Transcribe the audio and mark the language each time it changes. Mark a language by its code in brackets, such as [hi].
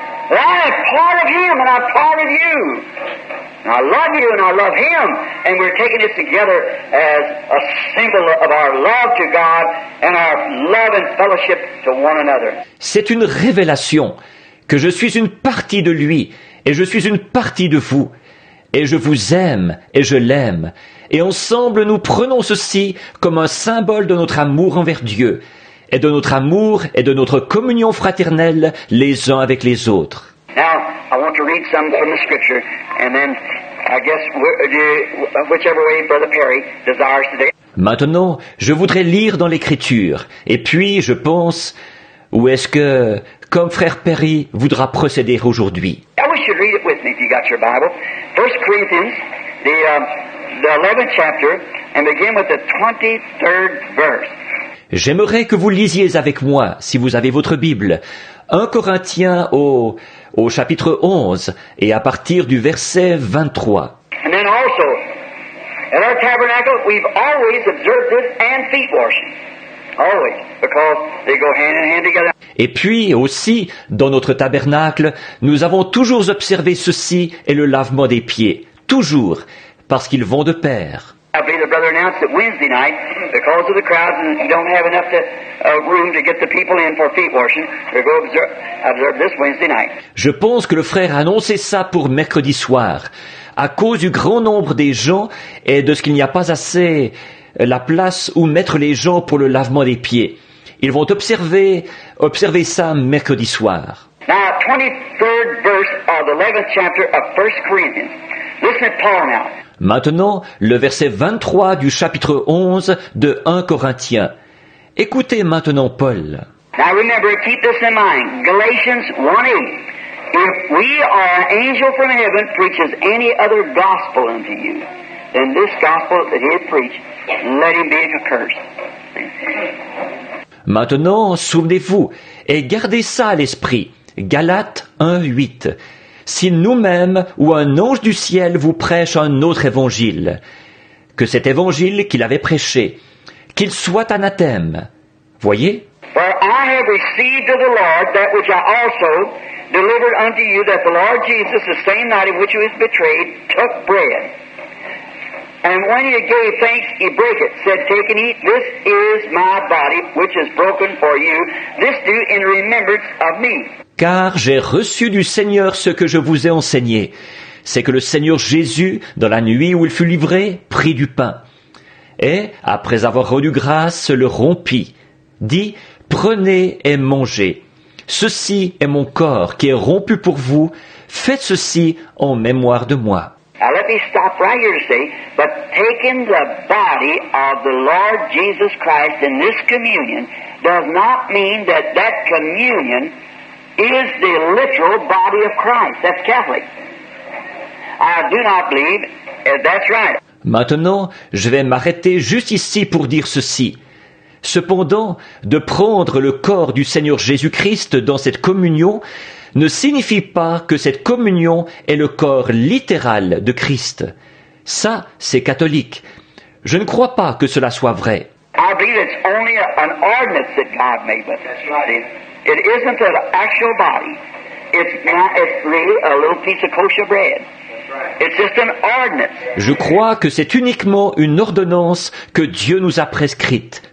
[en] Well, I'm part of Him and I'm part of you. And I love you and I love Him. And we're taking this together as a symbol of our love to God and our love and fellowship to one another. [fr] C'est une révélation que je suis une partie de lui et je suis une partie de vous. Et je vous aime et je l'aime. Et ensemble nous prenons ceci comme un symbole de notre amour envers Dieu et de notre amour et de notre communion fraternelle les uns avec les autres. [en] Now, I want to read some from the Scripture, and then I guess whichever way Brother Perry desires today. [fr] Maintenant, je voudrais lire dans l'Écriture, et puis je pense, où est-ce que, comme frère Perry voudra procéder aujourd'hui? [en] I wish you'd read it with me if you got your Bible. 1 Corinthians, the 11th chapter, and begin with the 23rd verse. [fr] J'aimerais que vous lisiez avec moi, si vous avez votre Bible, 1 Corinthiens au chapitre 11, et à partir du verset 23. [en] And then also, At our tabernacle, we've always observed this and feet washing. Always. Because they go hand in hand together. [fr] Et puis aussi, dans notre tabernacle, nous avons toujours observé ceci et le lavement des pieds. Toujours, parce qu'ils vont de pair. [en] I believe the brother announced that Wednesday night, because of the crowds and you don't have enough room to get the people in for feet washing, we'll go observe this Wednesday night. [fr] Je pense que le frère a annoncé ça pour mercredi soir. À cause du grand nombre des gens et de ce qu'il n'y a pas assez la place où mettre les gens pour le lavement des pieds. Ils vont observer ça mercredi soir. [en] Now, 23rd verse of the 11th chapter of 1 Corinthians. Listen to Paul now. [fr] Maintenant, le verset 23 du chapitre 11 de 1 Corinthiens. Écoutez maintenant Paul. [en] Now remember, keep this in mind. Galatians 1:8. If we or an angel from heaven preaches any other gospel unto you than this gospel that he had preached, let him be accursed. [fr] Maintenant, souvenez-vous, et gardez ça à l'esprit. Galates 1:8. Si nous-mêmes ou un ange du ciel vous prêche un autre évangile, que cet évangile qu'il avait prêché, qu'il soit anathème. Voyez? [en] For I have received of the Lord that which I also delivered unto you, that the Lord Jesus, the same night in which he was betrayed, took bread. And when he gave thanks, he brake it, said, Take and eat, this is my body, which is broken for you. This do in remembrance of me. [fr] Car j'ai reçu du Seigneur ce que je vous ai enseigné. C'est que le Seigneur Jésus, dans la nuit où il fut livré, prit du pain. Et, après avoir rendu grâce, le rompit. Dit, prenez et mangez. Ceci est mon corps qui est rompu pour vous. Faites ceci en mémoire de moi. [en] Now let me stop right here to say, but taking the body of the Lord Jesus Christ in this communion does not mean that that communion is the literal body of Christ. That's Catholic. I do not believe that's right. [fr] Maintenant, je vais m'arrêter juste ici pour dire ceci. Cependant, de prendre le corps du Seigneur Jésus-Christ dans cette communion ne signifie pas que cette communion est le corps littéral de Christ. Ça, c'est catholique. Je ne crois pas que cela soit vrai. [en] I believe it's only an ordinance that God made with it. It isn't an actual body. It's really a little piece of kosher bread. It's just an ordinance. [fr] Je crois que c'est uniquement une ordonnance que Dieu nous a prescrite.